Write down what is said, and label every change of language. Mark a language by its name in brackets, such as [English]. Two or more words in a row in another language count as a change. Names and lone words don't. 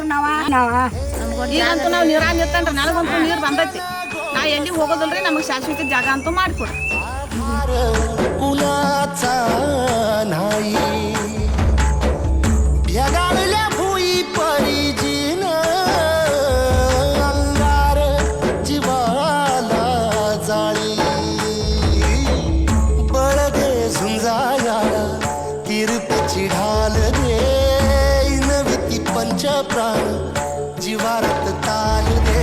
[Kannada] ಈಗಂತೂ ನಾವು ನೀರಾಗ ನಿರ್ತನ್ರಿ, ನನಗಂತೂ ನೀರು ಬಂದೈತಿ. ನಾ ಎಲ್ಲಿ ಹೋಗೋದಿಲ್ರಿ, ನಮಗೆ ಶಾಶ್ವತ ಜಾಗ ಅಂತೂ ಮಾಡಿಕೊಡ್ರಿ. [Marathi] कुणाचा नाही, भेगाळल्या भुई परिजीन अंगार जीवाला जाळी. बळ दे झुंजायाला किरपेची ढाल दे, नविती पंच प्राण जीवारत ताल दे.